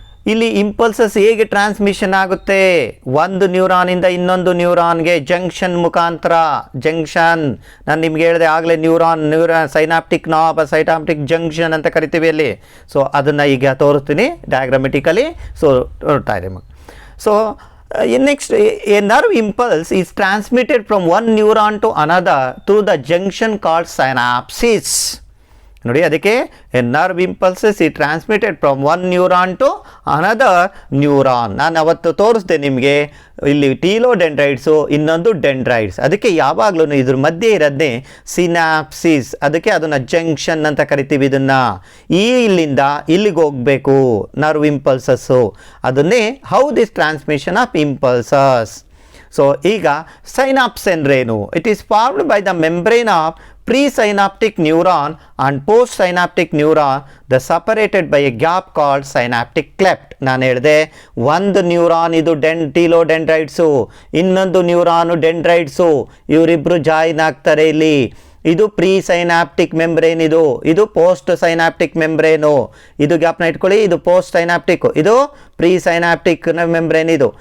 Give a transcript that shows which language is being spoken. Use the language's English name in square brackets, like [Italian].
[Kannada] ಇಲ್ಲಿ ಇಂಪಲ್ಸಸ್ ಹೇಗೆ ಟ್ರಾನ್ಸ್ಮಿಷನ್ ಆಗುತ್ತೆ, ಒಂದು ನ್ಯೂರಾನಿಂದ ಇನ್ನೊಂದು ನ್ಯೂರಾನ್ಗೆ ಜಂಕ್ಷನ್ ಮುಖಾಂತರ. ಜಂಕ್ಷನ್ ನಾನು ನಿಮ್ಗೆ ಹೇಳಿದೆ ಆಗಲೇ, neuron synaptic knob, synaptic junction ಅಂತ ಕರಿತೀವಿ ಅಲ್ಲಿ. ಸೊ ಅದನ್ನು ಈಗ ತೋರಿಸ್ತೀನಿ ಡಯಾಗ್ರಾಮೆಟಿಕಲಿ. ಸೊ ನೋಡ್ತಾ ಇದೆ. [English] So next, a nerve impulse is transmitted from one neuron to another through the junction called synapses. [Kannada] ನೋಡಿ, ಅದಕ್ಕೆ [English] A nerve impulses is transmitted from one neuron to another neuron. [Kannada] ನಾನು ಅವತ್ತು ತೋರಿಸ್ದೆ ನಿಮಗೆ, ಇಲ್ಲಿ ಟೀಲೋಡೆಂಡ್ರೈಡ್ಸು, ಇನ್ನೊಂದು ಡೆಂಡ್ರೈಡ್ಸ್. ಅದಕ್ಕೆ ಯಾವಾಗಲೂ ಇದ್ರ ಮಧ್ಯೆ ಇರೋದೇ ಸಿನಾಪ್ಸಿಸ್. ಅದಕ್ಕೆ ಅದನ್ನು ಜಂಕ್ಷನ್ ಅಂತ ಕರಿತೀವಿ. ಇದನ್ನು ಇಲ್ಲಿಂದ ಇಲ್ಲಿಗೆ ಹೋಗಬೇಕು ನರ್ವ್ ಇಂಪಲ್ಸಸ್ಸು. [English] ಅದನ್ನೇ how this transmission of impulses. [Kannada] So ಈಗ ಸೈನಾಪ್ಸ್ ಅಂದ್ರೇನು? [English] It is formed by the membrane of presynaptic neuron and postsynaptic neuron, the separated by a gap called synaptic cleft. [Kannada] ನಾನು ಹೇಳಿದೆ, ಒಂದು ನ್ಯೂರಾನ್ ಇದು ಟೀಲೋಡೆಂಡ್ರೈಡ್ಸು, ಇನ್ನೊಂದು ನ್ಯೂರಾನು ಡೆಂಡ್ರೈಡ್ಸು. ಇವರಿಬ್ಬರು ಜಾಯಿನ್ ಆಗ್ತಾರೆ ಇಲ್ಲಿ. ಇದು ಪ್ರೀ ಸೈನಾಪ್ಟಿಕ್ ಮೆಂಬ್ರೇನ್, ಇದು ಪೋಸ್ಟ್ ಸೈನಾಪ್ಟಿಕ್ ಮೆಂಬ್ರೇನು. ಇದು ಗ್ಯಾಪ್ನ ಇಟ್ಕೊಳ್ಳಿ, ಇದು ಪೋಸ್ಟ್ ಸೈನಾಪ್ಟಿಕ್, ಇದು ಪ್ರೀ ಸೈನಾಪ್ಟಿಕ್ ಮೆಂಬ್ರೇನ್.